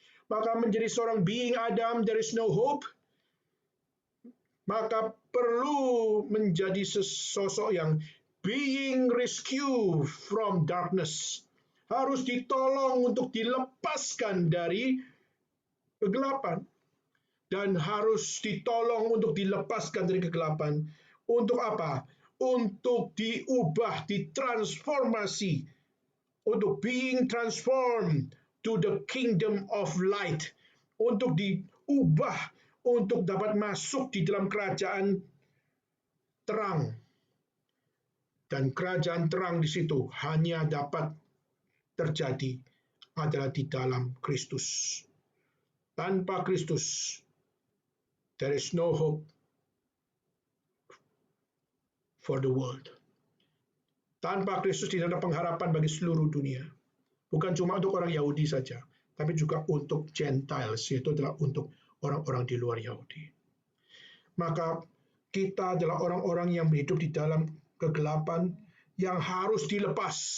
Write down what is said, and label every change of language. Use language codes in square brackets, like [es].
[id] Maka menjadi seorang being Adam, [en] there is no hope. [id] Maka perlu menjadi sosok yang [en] being rescue from darkness. [id] Harus ditolong untuk dilepaskan dari kegelapan. Dan harus ditolong untuk dilepaskan dari kegelapan. Untuk apa? Untuk diubah, ditransformasi. Untuk [en] being transformed to the kingdom of light. [id] Untuk diubah, untuk dapat masuk di dalam kerajaan terang. Dan kerajaan terang di situ hanya dapat terjadi adalah di dalam Kristus. Tanpa Kristus, [en] there is no hope for the world. [id] Tanpa Kristus tidak ada pengharapan bagi seluruh dunia. Bukan cuma untuk orang Yahudi saja, tapi juga untuk Gentiles, yaitu adalah untuk orang-orang di luar Yahudi. Maka kita adalah orang-orang yang hidup di dalam kegelapan yang harus dilepas.